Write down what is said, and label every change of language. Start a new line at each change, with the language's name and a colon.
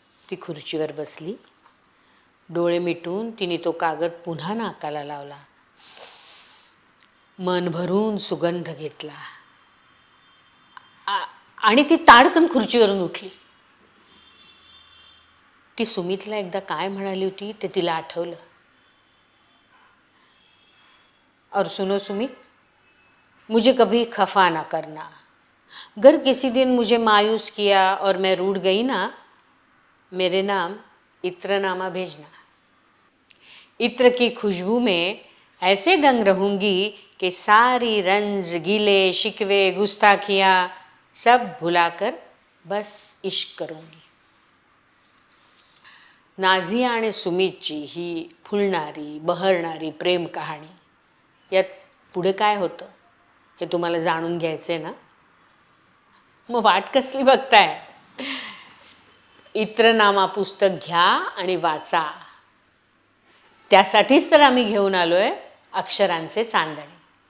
Marathi: ती खुर्चीवर बसली. डोळे मिटून तिने तो कागद पुन्हा नाकाला लावला. मन भरून सुगंध घेतला आणि ती ताडकन खुर्चीवरून उठली. ती सुमितला एकदा काय म्हणाली होती ते तिला आठवलं.
Hindi: और सुनो सुमित, मुझे कभी खफा ना करना. अगर किसी दिन मुझे मायूस किया और मैं रूठ गई ना, मेरे नाम इत्रनामा भेजना. इत्र की खुशबू में ऐसे दंग रहूंगी कि सारी रंज गिले शिकवे गुस्ताखियाँ सब भुलाकर बस इश्क करूंगी.
Marathi: नाझिया आणि सुमितची ही फुलणारी बहरणारी प्रेम कहाणी. यात पुढे काय होतं हे तुम्हाला जाणून घ्यायचंय ना? मग वाट कसली बघताय? इत्रनामा पुस्तक घ्या आणि वाचा. त्यासाठीच तर आम्ही घेऊन आलोय अक्षरांचे चांदणे.